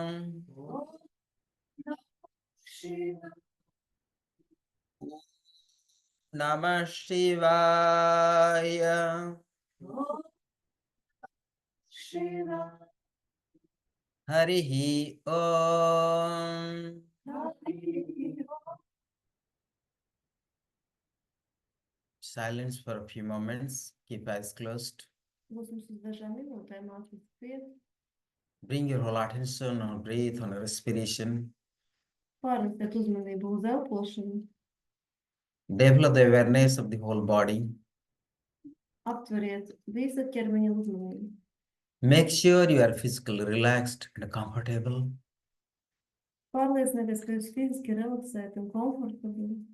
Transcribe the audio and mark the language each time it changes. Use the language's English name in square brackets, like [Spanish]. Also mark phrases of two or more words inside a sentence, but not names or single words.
[Sanskrit] Namah Shivaya. Harihi Om. [English] Silence for a few moments. Keep eyes closed. [Latvian] Būsim uz dažām minūtēm acis ciet. [English] Bring your whole attention on breath, on respiration. [Latvian] Pārnesiet uzmanību uz elpošanu. [English] Develop the awareness of the whole body. [Latvian] Aptveriet visa ķermeņa uzmanību. [English] Make sure you are physically relaxed and comfortable. [Latvian] Pārliecinieties, ka jūs fiziski relaksēti un komfortabli.